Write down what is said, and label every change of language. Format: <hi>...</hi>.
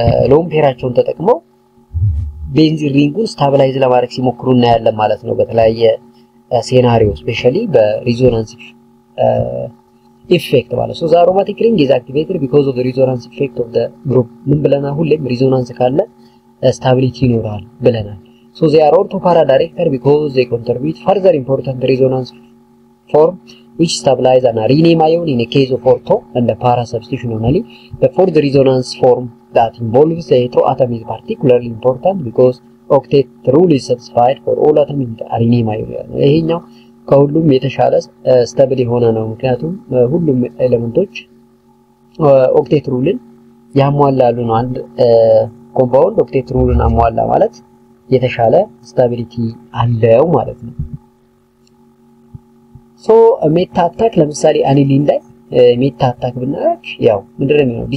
<am>ሎን ፔራቸውን ተጠቅመው ቤንዚን ሪንጉን ስታቢላይዝ ለማድረግ ሲሞክሩ እናያለን ማለት ነው። በተለያየ ሴናሪዮ ስፔሻሊ በሪዞናንስ ኢፌክት ማለት ነው።</am> <en>አሮማቲክ ሪንግ ኢዝ አክቲቬትድ ቢኮዝ ኦፍ ዘ ሪዞናንስ ኢፌክት ኦፍ ዘ ግሩፕ</en> <am>ምን ብለናል? ሁሌም ሪዞናንስ ካለ ስታቢሊቲ ይኖራል ብለናል። ሶ</am> <en>they are ortho para director because they contribute further important resonance form which stabilize an adenine ion in a case of ortho and the para substitution only. The fourth resonance form that involves the hetero atom is particularly important because octet rule is satisfied for all atom in the adenine ion.</en> <am>ይሄኛው ከሁሉም የተሻለ ስታብል የሆነ ነው። ምክንያቱም ሁሉም ኤሌመንቶች ኦክቴት ሩልን ያሟላሉ ነው። አንድ ኮምፓውንድ ኦክቴት ሩልን አሟላ ማለት የተሻለ ስታቢሊቲ አለው ማለት ነው። ሶ ሜታ አታክ ለምሳሌ አኒሊን ላይ ሜታ አታክ ብናደርግ ያው ምንድነው የሚሆነው?</am>